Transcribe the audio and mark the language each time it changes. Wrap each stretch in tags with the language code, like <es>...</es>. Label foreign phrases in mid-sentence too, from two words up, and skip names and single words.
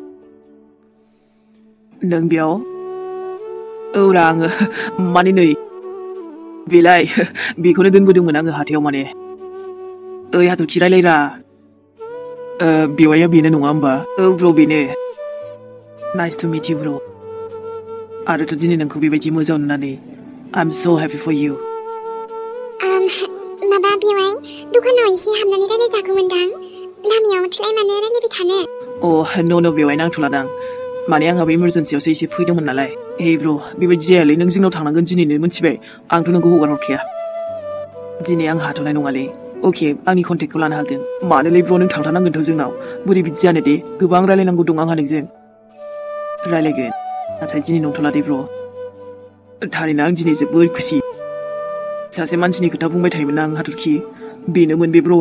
<brx>नों बेयाव औरा आङो माने नै बेलाय बेखौनो दोनबोदोंमोन आङो हाथायाव माने ओइ हाथरखि रायलायरा बेवाइया बेनो नङा होमबा औ ब्र बेनो</brx> <en>nice to meet you</en> <brx>ब्र आरोथ' दिनै नोंखौ बेबायदि मोजां नुनानै</brx> <en>I'm so happy for you</en> <brx>माबा बेवाइ दखानाव एसे हाबनानै रायलायजागौमोनदां लामायाव थलाय मानो रायलायबाय थानो no बेवाइ नांथ'लादां माने आंहाबो इमारजेन्सियावसो एसे फैदोंमोन नालाय हे ब्र बेबायदि जायालै नों जोंनाव थांनांगोन दिनैनो मिथिबाय आंथ' नोंखौ हगार हरखाया दिनै आं हाथ'नाय नङालै अके आंनि कन्टेक्टखौ लानो हागोन मानोलै ब्र नों थांथारनांगोनथ' जोंनाव बोरै बिदि जानो दे गोबां रायलायनांगौ दं आंहा नोंजों रायलायगोन नाथाय दिनै नंथ'ला दे ब्र थारैनो आं दिनै जोबोद खुसि सासे मानसिनि खोथा बुंबाय थायोमोन आं हाथरखि बेनोमोन बे ब्रआ</brx>